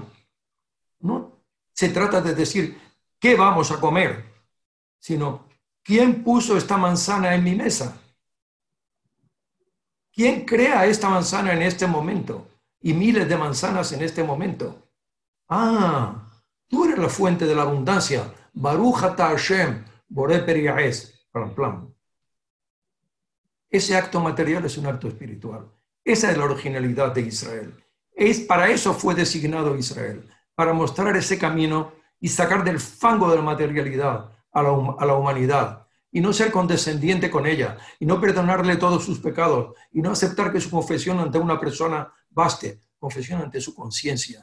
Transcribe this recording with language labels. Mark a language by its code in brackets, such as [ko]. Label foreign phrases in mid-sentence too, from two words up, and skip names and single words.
[es] No se trata de decir, ¿qué vamos a comer? Sino, ¿quién puso esta manzana en mi mesa? ¿Quién crea esta manzana en este momento? Y miles de manzanas en este momento. Ah, tú eres la fuente de la abundancia. [he] ברוך אתה השם, בורא פרי הארץ. Plan, plan. [es] Ese acto material es un acto espiritual. Esa es la originalidad de Israel. Para eso fue designado Israel, para mostrar ese camino y sacar del fango de la materialidad a la humanidad, y no ser condescendiente con ella, y no perdonarle todos sus pecados, y no aceptar que su confesión ante una persona baste, confesión ante su conciencia.